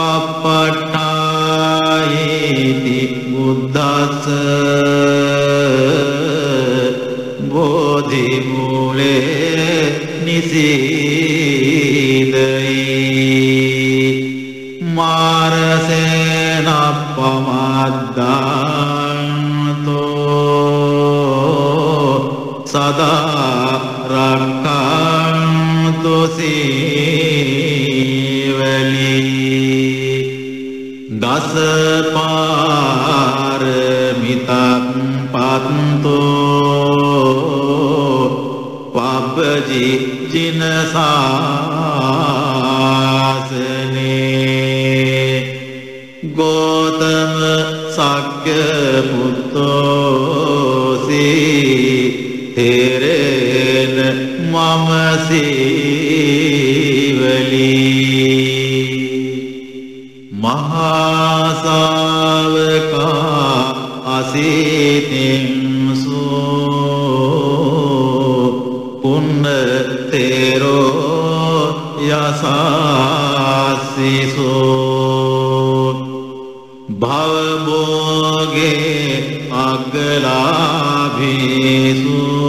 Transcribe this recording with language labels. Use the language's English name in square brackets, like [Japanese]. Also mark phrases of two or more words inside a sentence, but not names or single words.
[Pali] පට්ඨායිති බුද්දස්ස බෝධි මූලේ නිසීදයි මාරසේන පමද්දාන්තෝ සදා රක්ඛන්තු සීවලි දස පාරමිතං පත්තෝ පබ්බජි ජින සාසනේ ගෝතම සග්ග පුත්තෝසී තෙරේන මම සීවලි මහා ශාවකා අසීතින්සු පුන්න තේරෝ යසාසිසු භවභෝගේ අග්ගලාභීසු